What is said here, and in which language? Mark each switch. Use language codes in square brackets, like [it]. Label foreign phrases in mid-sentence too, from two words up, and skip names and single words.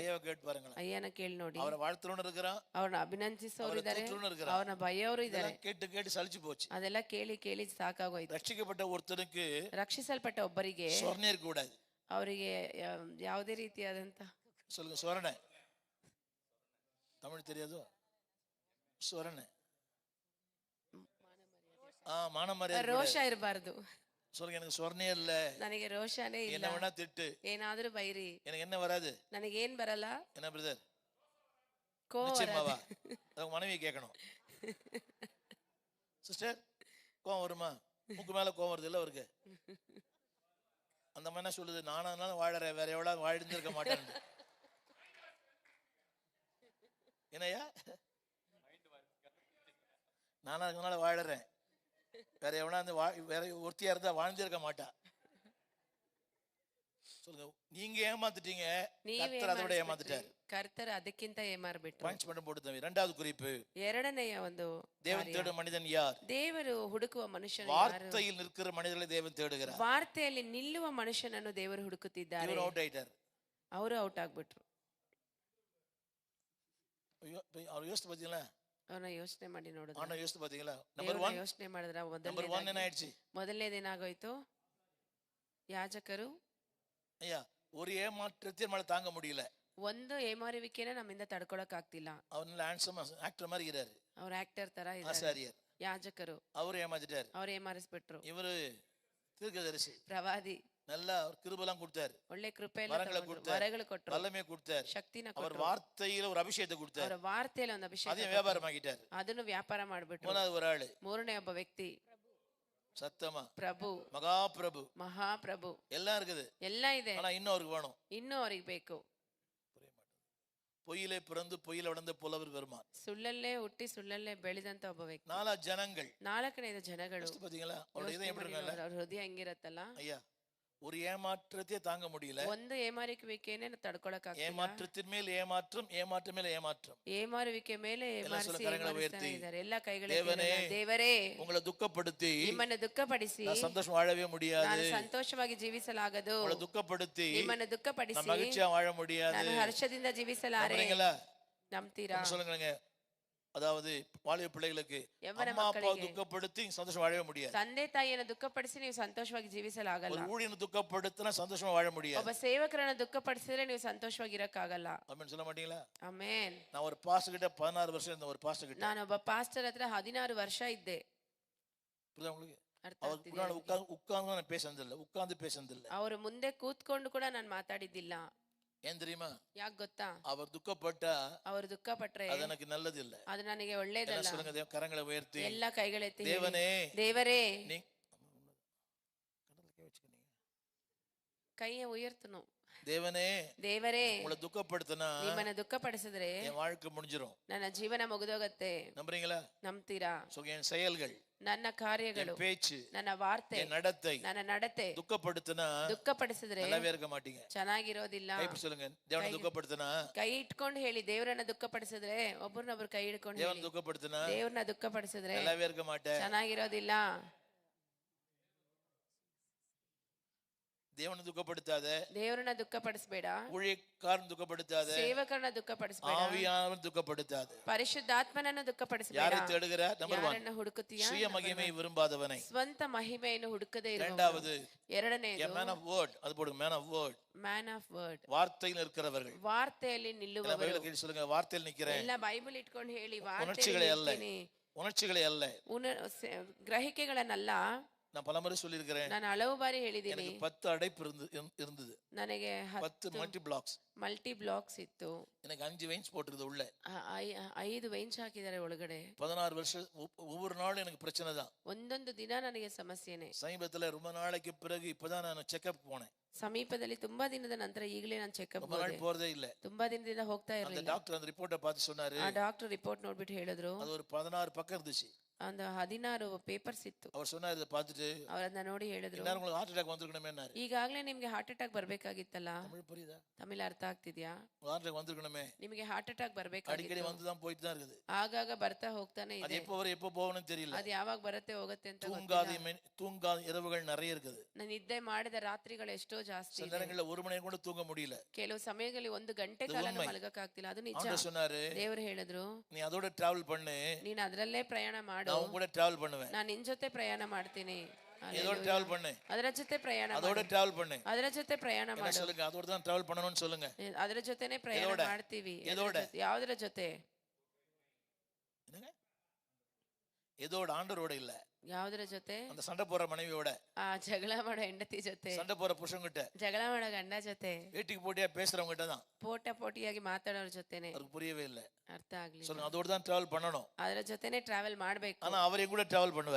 [ta] ஐயா கேட்டு பாருங்க, [kn] ಅಯ್ಯನ ಕೇಳಿ ನೋಡಿ. [ta] அவரை வாழ்த்துறவನು இருக்கிறான், [kn] ಅವ್ರನ್ನ ಅಭಿನಂದಿಸೋರು ಇದ್ದಾರೆ, [ta] இருக்கிறான், [kn] ಅವ್ರನ್ನ ಬೈಯೋರು ಇದ್ದಾರೆ. [ta] கேட்டு கேட்டு சலிச்சு போச்சு. [kn] ಅದೆಲ್ಲ ಕೇಳಿ ಕೇಳಿ ಸಾಕಾಗೋಯ್ತು. [ta] ரட்சிக்கப்பட்ட ஒருத்தனுக்கு, [kn] ರಕ್ಷಿಸಲ್ಪಟ್ಟ ಒಬ್ಬರಿಗೆ [ta] சொர்ணேர் கூடாது. [kn] ಅವರಿಗೆ ಯಾವುದೇ ರೀತಿಯಾದಂತ, [ta] சொல்லுங்க, சொரணை. தமிழ் தெரியாதோ? சொரணை, மானமரியாதை, [kn] ರೋಷ ಇರಬಾರ್ದು. [ta] சொல்லுங்க, எனக்கு சொர்ணே இல்ல, [kn] ನನಗೆ ರೋಷನೇ ಇಲ್ಲ. [ta] என்ன வேணா திட்டு, [kn] ಏನಾದ್ರೂ ಬೈರಿ, [ta] எனக்கு என்ன வராது. [kn] ನನಗೇನ್ ಬರಲ್ಲ. [ta] என்ன பிரதர்? கோவம். உங்க மனைவி கேட்கணும், சிஸ்டர் கோவம் வருமா? மூக்கு மேல கோவம் வருது இல்ல அவருக்கு? அந்த மாதிரி என்ன சொல்லுது, நானும் அதனால வாழறேன், வேற எவ்வளவு வாழ்ந்திருக்க மாட்டேன். என்னையா, நானும் அதனால வாழறேன், வேற எவனா வேற ஒருத்தியா இருந்தா வாழ்ந்திருக்க மாட்டா. சொல்லுங்க, நீங்க ஏமாத்திட்டீங்க, கர்த்தர் அதோட ஏமாத்திட்டார். [kn] ಕರ್ತರು ಅದಕ್ಕಿಂತ ಏಮಾರ್ಬಿಟ್ರು. [ta] பஞ்ச் போட்டு தம்பி. 2வது குறிப்பு, [kn] ಎರಡನೆಯ ಒಂದು, [ta] தேவன் தேடும் மனிதன் யார்? [kn] ದೇವರು ಹುಡುಕುವ ಮನುಷ್ಯನು. [ta] வார்த்தையில் நிற்கிற மனிதர்களை தேவன் தேடுகிறார். [kn] ವಾರ್ತೆಯಲ್ಲಿ ನಿಲ್ಲುವ ಮನುಷ್ಯನನ್ನು ದೇವರು ಹುಡುಕುತ್ತಿದ್ದಾರೆ. இவர் ಔಟ್ ಆಯ್ತಾர், ಅವರು ಔಟ್ ಆಗ್ಬಿಟ್ರು. ಅವ್ರು ಯೋಚಿಸ್ತು பாத்தீங்களா? ಅವ್ರನ್ನ ಯೋಚನೆ ಮಾಡಿ ನೋಡಿದ್ರು. [ta] ஆனா யோசித்து பாத்தீங்களா? நம்பர் 1 [kn] ಯೋಚನೆ ಮಾಡಿದ್ರ, [ta] நம்பர் 1 என்ன ஆயிடுச்சு? [kn] ಮೊದಲನೇದೇನಾಗೋಯ್ತು? ಯಾಜಕರು [ta] ஐயா ஒரு ஏமாற்றத்தை மேல தாங்க முடியல. [kn] ಒಂದು ಏಮಾರುವಿಕೆನ ನಮ್ಮಿಂದ ತಡ್ಕೊಳಕ್ ಆಗ್ತಿಲ್ಲ. [ta] அவனால ஹேண்ட்ஸம் ஆக்டர் மாதிரி இருக்கிறாரு, [kn] ಅವ್ರ ಆಕ್ಟರ್ ತರ ಇದ್ದಾರೆ. [ta] ஆசாரியர் [kn] ಯಾಜಕರು [ta] அவர் ஏமாத்திட்டாரு, [kn] ಅವ್ರು ಏಮಾರಿಸ್ಬಿಟ್ರು. [ta] இவரு தீர்க்கதரிசி [kn] ಪ್ರವಾದಿ [ta] நல்லா கிருபெல்லாம் கொடுத்தாரு, [kn] ಒಳ್ಳೆ ಕೃಪೆ ಎಲ್ಲ [ta] வரங்களை [kn] ತಗೊಂಡ್ರು, [ta] கொடுத்தாரு, [kn] ವರಗಳು ಕೊಟ್ರು, [ta] வல்லமையை கொடுத்தாரு, [kn] ಶಕ್ತಿನ [ta] அவர் [kn] ಕೊಟ್ರು, [ta] வார்த்தையில ஒரு அபிஷேகத்தை கொடுத்தாரு, [kn] ಅವರ ವಾರ್ತೆಯಲ್ಲಿ ಒಂದು ಅಭಿಷೇಕ [ta] அதையும் [kn] ಕೊಟ್ರು. [ta] வியாபாரமாக்கிட்டாரு. [kn] ಅದನ್ನು ವ್ಯಾಪಾರ ಮಾಡ್ಬಿಟ್ರು. [ta] மூணாவது ஒரு ஆளு [kn] ಮೂರನೇ ಒಬ್ಬ ವ್ಯಕ್ತಿ [ta] சத்தமா [kn] ಪ್ರಭು, [ta] மகாபிரபு, [kn] ಮಹಾಪ್ರಭು, [ta] எல்லாம் இருக்குது, [kn] ಎಲ್ಲ ಇದೆ, [ta] ஆனா இன்னும் அவருக்கு வேணும். [kn] ಇನ್ನೂ ಅವ್ರಿಗೆ ಬೇಕು. [ta] பொய்யிலே பிறந்து பொய்யில வளர்ந்த புலவர் பெருமான். [kn] ಸುಳ್ಳಲ್ಲೇ ಹುಟ್ಟಿ ಸುಳ್ಳಲ್ಲೇ ಬೆಳೆದಂತ ಒಬ್ಬ ವ್ಯಕ್ತಿ. [ta] நாலா ஜனங்கள், [kn] ನಾಲ್ಕನೇದು ಜನಗಳು. [ta] பாத்தீங்களா அவருடைய இதயம் எப்படி இருக்குல்ல? [kn] ಅವ್ರ ಹೃದಯ ಹೆಂಗಿರತ್ತಲ್ಲ, [ta] ஐயா ஒரு ஏமாற்றத்தையே தாங்க முடியல. [kn] ಒಂದು ಏಮಾರಿಕೆಯನ್ನೇ ತಡ್ಕೊಳಕ್ ಆಗ್ತಿಲ್ಲ. [ta] ஏமாற்றத்தின் மேல் ஏமாற்றம், ஏமாற்றம் மேல ஏமாற்றம். [kn] ಏಮಾರುವಿಕೆ ಮೇಲೆ ಏಮಾರಿಸಿ [ta] கரங்களை [kn] ಏಮಾರಿಸ್ತಾನೆ [ta] உயர்த்தி, [kn] ಇದ್ದಾರೆ. ಎಲ್ಲ ಕೈಗಳ [ta] தேவனே, [kn] ದೇವರೇ, [ta] உங்களை துக்கப்படுத்தி [kn] ನಿಮ್ಮನ್ನು ದುಃಖಪಡಿಸಿ [ta] நான் சந்தோஷம் வாழவே முடியாது, [kn] ನಾನು ಸಂತೋಷವಾಗಿ ಜೀವಿಸಲಾಗದು. [ta] உங்களை துக்கப்படுத்தி [kn] ನಿಮ್ಮನ್ನು ದುಃಖಪಡಿಸಿ [ta] நான் மகிழ்ச்சியா வாழ முடியாது. [kn] ನಾನು ಹರ್ಷದಿಂದ ಜೀವಿಸಲಾರೆ. [ta] நம்புறீங்களா? [kn] ನಂಬ್ತೀರಾ? [ta] சொல்லுங்க. அதாவது வாலிப பிள்ளைகளுக்கு யவன அம்மா அப்பா [kn] ಮಕ್ಕಳಿಗೆ [ta] துக்கப்படுத்தி சந்தோஷம் வாழவே முடியாது. [kn] ತಂದೆ ತಾಯಿಯನ್ನು ದುಃಖಪಡಿಸಿ ನೀವು ಸಂತೋಷವಾಗಿ ಜೀವಿಸಲಾಗಲ್ಲ. [ta] ஒரு ஊழியனை துக்கப்படுத்தினா சந்தோஷமா வாழ முடியாது. [kn] ಒಬ್ಬ ಸೇವಕರನ್ನು ದುಃಖಪಡಿಸಿದ್ರೆ ನೀವು ಸಂತೋಷವಾಗಿ ಇರಕ್ಕಾಗಲ್ಲ. [ta] ஆமென் சொல்ல மாட்டீங்களா? [kn] ಆಮೆನ್. [ta] நான் ஒரு பாஸ்டர் கிட்ட 16 வருஷம் இருந்த ஒரு பாஸ்டர் கிட்ட, [kn] ನಾನು ಒಬ್ಬ ಪಾಸ್ಟರ್ ಹತ್ರ 16 ವರ್ಷ ಇದ್ದೆ. [ta] புரியுதா உங்களுக்கு? [kn] ಅರ್ಥ [ta] அவர் [kn] ಆಗ್ತಿದೆಯಾ? [ta] முன்னாடி உட்கார்ந்து நான் பேசுனதில்லை, உட்கார்ந்து பேசுனதில்லை. [kn] ಅವರು ಮುಂದೆ ಕೂತ್ಕೊಂಡು ಕೂಡ ನಾನು ಮಾತಾಡಿದ್ದಿಲ್ಲ. [ta] ஏன் தெரியுமா? [kn] ಯಾಕೆ ಗೊತ್ತಾ? [ta] அவர் துக்கப்பட்டா [kn] ಅವರು ದುಃಖ ಪಟ್ರೆ [ta] அது எனக்கு நல்லது இல்ல. [kn] ಅದು ನನಗೆ ಒಳ್ಳೇದಲ್ಲ. [ta] சொல்லுங்க, கரங்களை உயர்த்தி, [kn] ಎಲ್ಲ ಕೈಗಳೆತ್ತಿ ಹೇಳಿ, [ta] தேவனே, [kn] ದೇವರೇ, [ta] நீ [kn] ಕೈಯ ಉಯರ್ತನು, [ta] தேவனே, [kn] ದೇವರೇ, [ta] உங்களை துக்கப்படுத்தினா [kn] ನಿಮ್ಮನ್ನ ದುಃಖಪಡಿಸಿದ್ರೆ [ta] என் வாழ்க்கை முடிஞ்சிரும். [kn] ನನ್ನ ಜೀವನ ಮುಗಿದೋಗತ್ತೆ. [ta] நம்புறீங்களா? [kn] ನಂಬ್ತೀರಾ? [ta] என் செயல்கள், [kn] ನನ್ನ ಕಾರ್ಯಗಳು, [ta] என் பேச்சு, [kn] ನನ್ನ ವಾರ್ತೆ, [ta] என் நடத்தை [kn] ನನ್ನ ನಡತೆ [ta] துக்கப்படுத்தினா [kn] ದುಃಖಪಡಿಸಿದ್ರೆ [ta] நல்லாவே இருக்க மாட்டீங்க. [kn] ಚೆನ್ನಾಗಿರೋದಿಲ್ಲ. [ta] கைப்பு சொல்லுங்க, தேவனை துக்கப்படுத்தினா, [kn] ಕೈ ಇಟ್ಕೊಂಡು ಹೇಳಿ, ದೇವರನ್ನ ದುಃಖಪಡಿಸಿದ್ರೆ, ಒಬ್ಬರನ್ನೊಬ್ರು ಕೈ ಹಿಡ್ಕೊಂಡು [ta] தேவனை [kn] ಹೇಳಿ, [ta] துக்கப்படுத்தினா [kn] ದೇವ್ರನ್ನ ದುಃಖಪಡಿಸಿದ್ರೆ [ta] நல்லாவே இருக்க மாட்டேன். [kn] ಚೆನ್ನಾಗಿರೋದಿಲ್ಲ. [ta] தேவனை துக்கப்படுத்தாத, [kn] ದೇವರನ್ನ ದುಃಖಪಡಿಸಬೇಡ, [ta] ஊழியக்காரன் துக்கப்படுத்தாத, [kn] ಸೇವಕರನ್ನ ದುಃಖಪಡಿಸಬೇಡ, [ta] ஆவியானவன் துக்கப்படுத்தாத. [kn] ಪರಿಶುದ್ಧಾತ್ಮನನ್ನ ದುಃಖಪಡಿಸಬೇಡ. [ta] யாரை தேடுகிற? நம்பர் 1, [kn] ಯಾರನ್ನ ಹುಡುಕುತ್ತೀಯಾ? [ta] சுய மகிமை விரும்பாதவனை. [kn] ಸ್ವಂತ ಮಹಿಮೆಯನ್ನು ಹುಡುಕದೇ ಇರುವವನು. [ta] இரண்டாவது, [kn] ಎರಡನೇದು, [en] man of word. [ta] அது போடுங்க, [en] man of word. man of word, [ta] வார்த்தையில் இருக்கிறவர்கள். [kn] ವಾರ್ತೆಯಲ್ಲಿ ನಿಲ್ಲುವವರು. [ta] பைபிள் கேட்டு சொல்லுங்க, வார்த்தையில் நிக்கிறேன். [kn] ಎಲ್ಲ ಬೈಬಲ್ ಇಟ್ಕೊಂಡು ಹೇಳಿ, [ta] உணர்ச்சிகளை அல்ல, [kn] ವಾರ್ತೆಯಲ್ಲಿ [ta] உணர்ச்சிகளை அல்ல. [kn] ಗ್ರಹಿಕೆಗಳನ್ನಲ್ಲ. [ta] நான் பலமுறை சொல்லியிருக்கிறேன், [kn] ನಾನು ಹಲವು ಬಾರಿ ಹೇಳಿದ್ದೀನಿ. [ta] எனக்கு 10 அடைப்பு இருந்தது, [kn] ನನಗೆ [en] 10 multi blocks. multi blocks [kn] ಇತ್ತು. [ta] எனக்கு 5 வெயின்ஸ் போட்டுருக்குது உள்ள, [kn] 5 ವೈನ್ಸ್ ಹಾಕಿದ್ದಾರೆ ಒಳಗಡೆ. [ta] 16 வருஷம் ஒவ்வொரு நாளும் எனக்கு பிரச்சனை தான். [kn] ಒಂದೊಂದು ದಿನ ನನಗೆ ಸಮಸ್ಯೆನೆ. [ta] சமீபத்துல ரொம்ப நாளைக்கு பிறகு இப்பதான் நான் செக்அப் போனேன். [kn] ಸಮೀಪದಲ್ಲಿ ತುಂಬಾ ದಿನದ ನಂತರ ಈಗಲೇ ನಾನು ಚೆಕ್ಅಪ್ [ta] ரொம்ப நாள் போறதே இல்ல. [kn] ತುಂಬಾ ದಿನದಿಂದ ಹೋಗ್ತಾ [ta] அந்த [kn] ಇರಲಿಲ್ಲ. [ta] டாக்டர் அந்த ரிப்போர்ட்டை பார்த்து சொன்னாரு, [kn] ಆ ಡಾಕ್ಟರ್ ರಿಪೋರ್ಟ್ ನೋಡ್ಬಿಟ್ಟು ಹೇಳಿದ್ರು, [ta] அது ஒரு 16 பக்கம் இருந்துச்சு. [kn] ಒಂದು 16 ಪೇಪರ್ಸ್ ಇತ್ತು. [ta] அவர் சொன்னாரு, இதை பார்த்துட்டு [kn] ಅವರನ್ನ ನೋಡಿ ಹೇಳಿದ್ರು, [ta] எல்லாரும் உங்களுக்கு [en] heart attack [ta] வந்திருக்கணுமே. [kn] ಈಗಾಗಲೇ ನಿಮ್ಗೆ [en] heart attack [kn] ಬರ್ಬೇಕಾಗಿತ್ತಲ್ಲ. [ta] தமிழ் புரியுதா? [kn] ತಮಿಳ್ ಅರ್ಥ ಆಗ್ತಿದ್ಯಾ? [en] heart attack [ta] வந்திருக்கணுமே. [kn] ನಿಮಗೆ [en] heart attack [ta] அடிக்கடி [kn] ಬರ್ಬೇಕಾಗಿತ್ತು. [ta] வந்து தான் போயிட்டு தான் இருக்குது. [kn] ಆಗಾಗ ಬರ್ತಾ ಹೋಗ್ತಾನೆ [ta] அது [kn] ಇದೆ. [ta] எப்போ வரும் எப்போ போகணும்னு தெரியல. [kn] ಅದು ಯಾವಾಗ ಬರುತ್ತೆ ಹೋಗುತ್ತೆ ಅಂತ [ta] தூங்காத இரவுகள் நிறைய இருக்குது. [kn] ನಾನು ನಿದ್ದೆ ಮಾಡಿದ ರಾತ್ರಿಗಳು ಎಷ್ಟೋ ಜಾಸ್ತಿ [ta] சில [kn] ಇದೆ. [ta] நேரங்களில் 1 மணி நேரம் கூட தூங்க முடியல. [kn] ಕೆಲವು ಸಮಯಗಳಲ್ಲಿ 1 ಗಂಟೆ ಕಾಲ ಮಲಗಕ್ಕಾಗ್ತಿಲ್ಲ. ಅದು ನಿಜ. [ta] ஆண்டவர் சொன்னாரு, [kn] ದೇವರು ಹೇಳಿದ್ರು, [ta] நீ அதோட டிராவல் பண்ணு, [kn] ನೀನ್ ಅದರಲ್ಲೇ ಪ್ರಯಾಣ ಮಾಡು, [ta] நான் உன் கூட டிராவல் பண்ணுவேன். [kn] ನಾನು ನಿನ್ ಜೊತೆ ಪ್ರಯಾಣ ಮಾಡ್ತೀನಿ. [ta] இதோட டிராவல் பண்ணு, [kn] ಅದರ ಜೊತೆ ಪ್ರಯಾಣ [ta] அதோட [kn] ಮಾಡು, [ta] டிராவல் பண்ணு. [kn] ಅದರ ಜೊತೆ ಪ್ರಯಾಣ [ta] என்ன [kn] ಮಾಡು. [ta] சொல்லுங்க, அதோட தான் டிராவல் பண்ணணும்னு சொல்லுங்க. [kn] ಅದರ ಜೊತೆನೆ ಪ್ರಯಾಣ ಮಾಡ್ತೀವಿ. ಯಾವ್ದರ ಜೊತೆ? [ta] என்னங்க? இதோட ஆண்டவரோட இல்ல. [kn] ಯಾವ್ದರ ಜೊತೆ? [ta] அந்த சண்டை போற மனைவியோட, [kn] ಆ ಜಗಳ ಮಾಡೋ ಹೆಂಡತಿ ಜೊತೆ, [ta] சண்டை போற புருஷன்கிட்ட, [kn] ಜಗಳ ಮಾಡೋ ಗಂಡ ಜೊತೆ, [ta] வீட்டுக்கு போட்டியா பேசுறவங்க கிட்ட தான். [kn] ಪೋಟಿಯಾಗಿ ಮಾತಾಡೋರ ಜೊತೆನೆ. [ta] அவருக்கு புரியவே இல்ல. [kn] ಅರ್ಥ ಆಗ್ಲಿ. [ta] சொல்லுங்க, அதோட தான் டிராவல் பண்ணணும். [kn] ಅದರ ಜೊತೆನೆ ಟ್ರಾವೆಲ್ ಮಾಡ್ಬೇಕು. [ta] ஆனா அவரே கூட டிராவல் பண்ணுவார்.